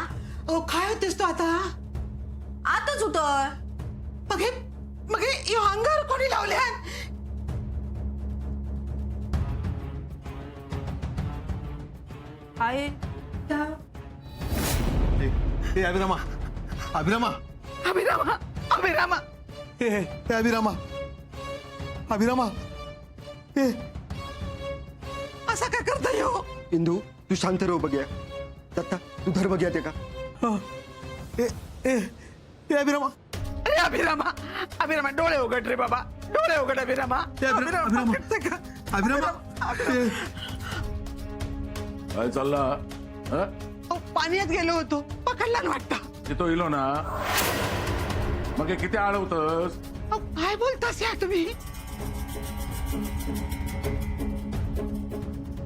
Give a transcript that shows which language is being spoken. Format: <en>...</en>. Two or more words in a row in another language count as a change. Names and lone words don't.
<mr>ओ काय होतेस तू आता. आताच होतोय. मग हे ह्यो अंगारो कोणी लावल्यान. आहे हे अभिरामा अभिरामा अभिरामा अभिरामा हे अभिरामा अभिरामा हे असा काय करता ह्यो. इंदू तू शांत राहू बघ्या. दत्ता तू धर बघ्या ते का. हे अभिरामा अरे अभिरामा अभिरामा डोळे उघड रे बाबा. डोळे उघड अभिरामा. अभिरामा अभिरामा काय चालला. पाण्यात गेलो होतो पकडला ना वाटतं. तिथं इलो ना मग हे किती आळवतस. काय बोलतास या तुम्ही.</mr>